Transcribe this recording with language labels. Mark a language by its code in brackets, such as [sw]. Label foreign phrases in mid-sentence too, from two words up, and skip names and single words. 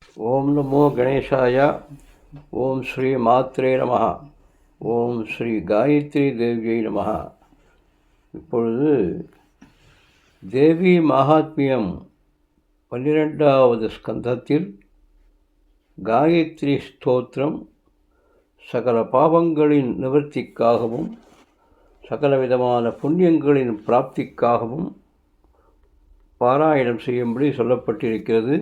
[sa] ఓం నమో గణేశాయ. ఓం శ్రీ మాత్రే నమః. ఓం శ్రీ గాయత్రి దేవ్యై నమః. [ta] இப்பொழுது தேவி மகாத்மியம் 12வது ஸ்கந்தத்தில் காயத்ரி ஸ்தோத்திரம் சகல பாவங்களின் நிவர்த்திக்காகவும் சகலவிதமான புண்ணியங்களின் பிராப்திக்காகவும் பாராயணம் செய்யும்படி சொல்லப்பட்டிருக்கிறது.